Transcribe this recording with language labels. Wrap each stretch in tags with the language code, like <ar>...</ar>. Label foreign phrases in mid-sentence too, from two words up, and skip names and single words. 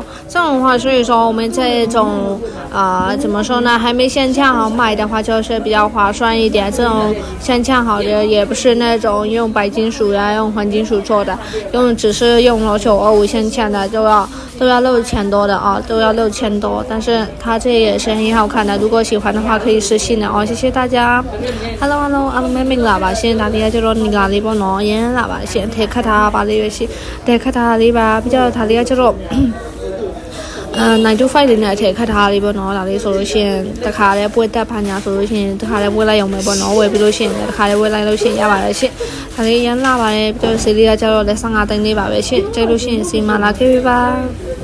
<zh>这种的话，所以说我们这种怎么说呢，还没先炝好买的话就是比较划算一点。这种先炝好的也不是那种用白金属呀、用黄金属做的，只是用了925先炝的都要6000多的啊，都要6000多。但是它这也是很好看的，如果喜欢的话可以私信的哦，谢谢大家。Hello，</zh> <my>အားလုံးပဲမင်္ဂလာပါရှင်။ဒါလေးကကျတော့နီလာလေးပေါ့နော်။ရင်းလာပါရှင်။ထည့်ခတ်ထားပါလေးပဲရှင်။ထည့်ခတ်ထားလေးပါပြီးတော့ဒါလေးကကျတော့9 to 5လေးနဲ့ထည့်ခတ်ထားလေးပေါ့နော်။ဒါလေးဆိုလို့ရှိရင်တခါလဲပွဲတက်ဖာညာဆိုလို့ရှိရင်တခါလဲပွဲလိုက်ရုံပဲပေါ့နော်။ဝယ်ပြီးလို့ရှိရင်တခါလဲပွဲလိုက်လို့ရှိရင်ရပါတယ်ရှင်။ဒါလေးရမ်းလာပါတယ်ပြီးတော့ဈေးလေးကကျတော့လဲ15သိန်းလေးပါပဲရှင်။ကြိုက်လို့ရှိရင်စီမလာခဲ့ပြီပါ။</my>